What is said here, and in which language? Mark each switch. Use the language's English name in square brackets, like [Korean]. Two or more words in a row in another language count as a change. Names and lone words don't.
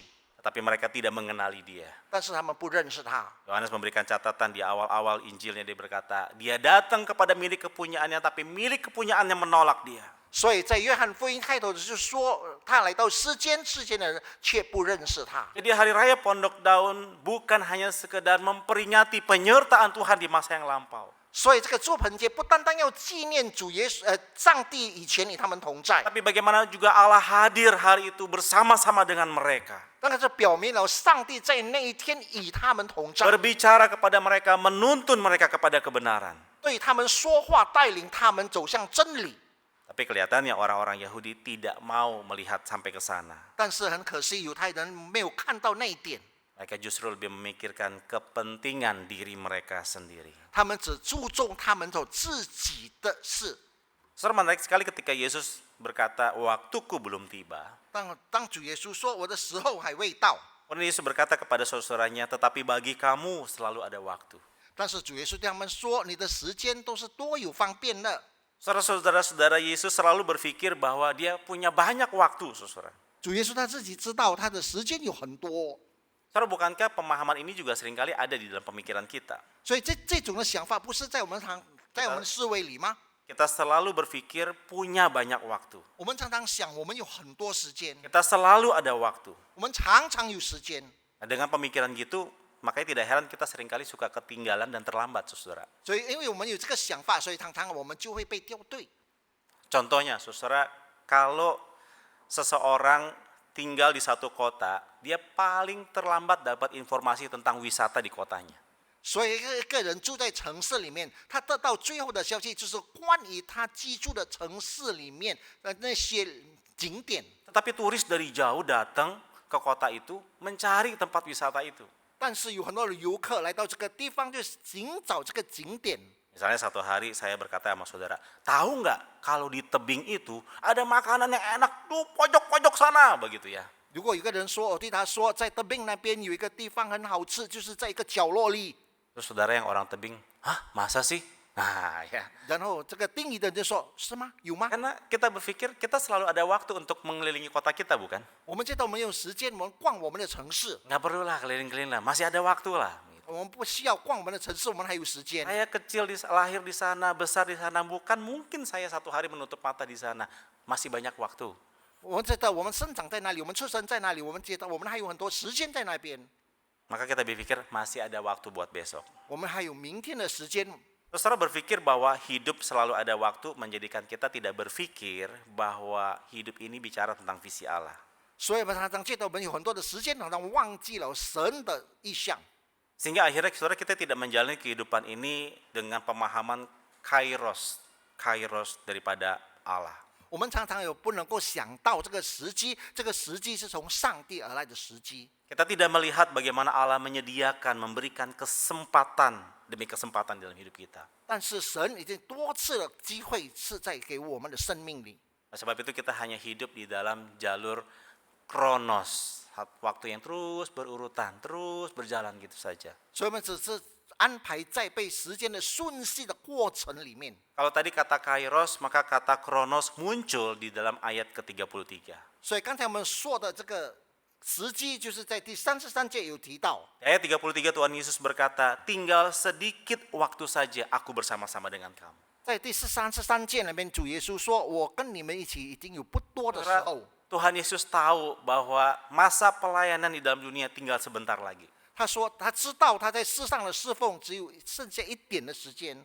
[Indonesian] Tetapi mereka tidak mengenali dia. [Chinese] 但是他们不认识他。 [Indonesian] Yohanes memberikan catatan di awal-awal Injilnya, dia berkata, dia datang kepada milik kepunyaannya, tapi milik kepunyaannya menolak dia. [Chinese] 所以在约翰福音开头就是说，他来到世间，世间的人却不认识他。 [Indonesian] Jadi hari raya Pondok Daun bukan hanya sekedar memperingati penyertaan Tuhan di masa yang lampau. [Chinese] 所以这个祝棚节不单单要纪念主耶稣，上帝以前与他们同在， [Indonesian] Tapi bagaimana juga Allah hadir hari itu bersama-sama dengan mereka. [Chinese] 但是表明了上帝在那一天与他们同在， [Indonesian] Berbicara kepada mereka, menuntun mereka kepada kebenaran. [Chinese] 对他们说话，带领他们走向真理。 [Indonesian] Tapi kelihatannya orang-orang Yahudi tidak mau melihat sampai ke sana. [Chinese] 但是很可惜，犹太人没有看到那一点， [Indonesian] Mereka justru lebih memikirkan kepentingan diri mereka sendiri. [Chinese] 他们只注重他们走自己的事。 [Indonesian] Saudara, menarik sekali ketika Yesus berkata, waktuku belum tiba. [Chinese] 当主耶稣说我的时候还未到， [Indonesian] Kemudian Yesus berkata kepada saudara-saudaranya, tetapi bagi kamu selalu ada waktu. [Chinese] 但是主耶稣对他们说，你的时间都是多有方便的。 [Indonesian] Saudara-saudara Yesus selalu berpikir bahwa dia punya banyak waktu, saudara. [Chinese] 主耶稣他自己知道他的时间有很多， [Indonesian] Saudara, bukankah pemahaman ini juga seringkali ada di dalam pemikiran kita? [Chinese] 所以这种的想法不是在我们思维里吗？ [Indonesian] Kita selalu berpikir punya banyak waktu. [Chinese] 我们常常想，我们有很多时间， [Indonesian] Kita selalu ada waktu. [Chinese] 我们常常有时间， [Indonesian] Nah, dengan pemikiran gitu, makanya tidak heran kita seringkali suka ketinggalan dan terlambat, saudara. [Chinese] 所以因为我们有这个想法，所以常常我们就会被掉队。 [Indonesian] Contohnya, saudara, kalau seseorang tinggal di satu kota, dia paling terlambat dapat informasi tentang wisata di kotanya. [Chinese] 所以一个人住在城市里面，他得到最后的消息就是关于他居住的城市里面的那些景点。 [Indonesian] Tetapi turis dari jauh datang ke kota itu mencari tempat wisata itu. [Chinese] 但是有很多的游客来到这个地方，就寻找这个景点。 [Indonesian] Misalnya satu hari saya berkata sama saudara, tahu nggak kalau di tebing itu ada makanan yang enak tuh pojok-pojok sana, begitu ya. [Chinese] 如果有个人说，我对他说，在德bình那边有一个地方很好吃，就是在一个角落里。 [Indonesian] Terus saudara yang orang tebing, hah masa sih? Nah ya, [Chinese] 然后这个定义的人就说：“是吗？有吗？ [Indonesian] karena kita berpikir kita selalu ada waktu untuk mengelilingi kota kita, bukan? [Chinese] 我们知道我们有时间，我们逛我们的城市， [Indonesian] Nggak perlu lah keliling-keliling lah, masih ada waktu lah. 我们不需要逛我们的城市，我们还有时间。 Saya kecil lahir di sana, besar di sana, bukan mungkin saya satu hari menutup mata di sana. Masih banyak waktu. [Chinese] 我们知道我们生长在哪里，我们出生在哪里，我们觉得我们还有很多时间在那边， [Indonesian] Maka kita berpikir masih ada waktu buat besok. [Chinese] 我们还有明天的时间。 [Indonesian] Saudara berpikir bahwa hidup selalu ada waktu menjadikan kita tidak berpikir bahwa hidup ini bicara tentang visi Allah. [Chinese] 所以我们常常觉得我们有很多的时间，好像忘记了神的意向。 [Indonesian] Sehingga akhirnya saudara kita tidak menjalani kehidupan ini dengan pemahaman kairos daripada Allah. [Chinese] 我们常常有不能够想到这个时机，这个时机是从上帝而来的时机。 [Indonesian] Kita tidak melihat bagaimana Allah menyediakan, memberikan kesempatan demi kesempatan dalam hidup kita. [Chinese] 但是神已经多次的机会是在给我们的生命里， [Indonesian] Oleh sebab itu kita hanya hidup di dalam jalur kronos, waktu yang terus berurutan, terus berjalan gitu saja. [Chinese] 所以我们只是安排在被时间的顺序的过程里面。 [Indonesian] Kalau tadi kata kairos, maka kata kronos muncul di dalam ayat ke-33. [Chinese] 所以刚才我们说的这个时机，就是在第33节有提到。 [Indonesian] Di ayat 33 Tuhan Yesus berkata, tinggal sedikit waktu saja aku bersama-sama dengan kamu. [Chinese] 在第33节里面，主耶稣说：“我跟你们一起已经有不多的时 [Indonesian] Saudara, [Chinese] 候。” [Indonesian] Tuhan Yesus tahu bahwa masa pelayanan di dalam dunia tinggal sebentar lagi. [Chinese] 他说他知道他在世上的侍奉只有剩下一点的时间，